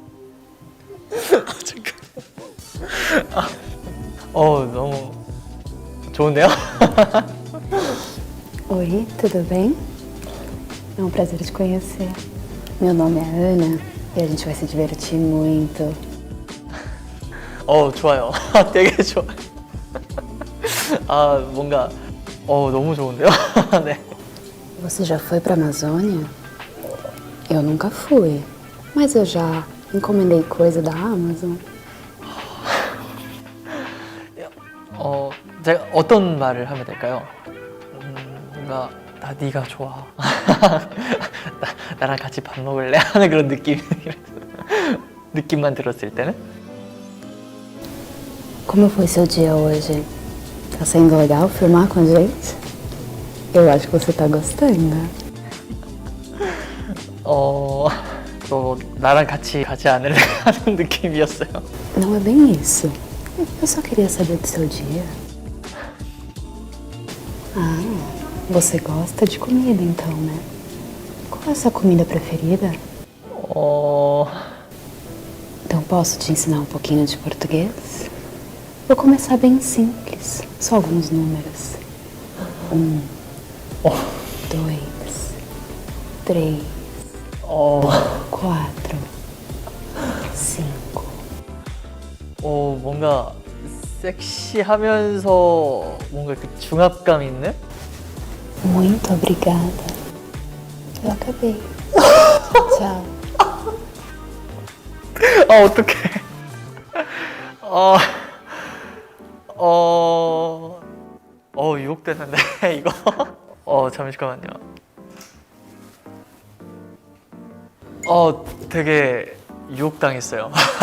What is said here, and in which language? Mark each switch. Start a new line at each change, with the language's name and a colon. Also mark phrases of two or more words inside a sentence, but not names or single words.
Korean: 잠깐. 너무 좋은데요?
Portuguese: Oi, tudo bem? É um prazer te conhecer. Meu nome é Ana e a gente vai se divertir muito.
Korean: 좋아요. 되게 좋아. 뭔가 너무 좋은데요? 네.
Portuguese: Você já foi pra Amazônia? Eu nunca fui, mas eu já encomendei coisa da Amazon.
Korean: 제가 어떤 말을 하면 될까요? 뭔가 나 네가 좋아. 나랑 같이 밥 먹을래? 하는 그런 느낌만 들었을 때는
Portuguese: Como foi seu dia hoje? Tá sendo legal filmar com a gente? Eu acho que você tá gostando. 너 나랑 같이 가지 않을래? 하는 느낌이었어요. Não é bem isso. Eu só queria saber do seu dia. Ah, você gosta de comida então, né? Qual é a sua comida preferida? Então posso te ensinar um pouquinho de português? Vou começar bem simples, só alguns números. 2, 3, 4, 5.
Korean: 뭔가 섹시하면서 뭔가 그 중압감 있는?
Portuguese: Muito obrigada. Eu acabei. Tchau.
Korean: 어떡해. 유혹되는데, 이거. 잠시만요. 되게 유혹당했어요.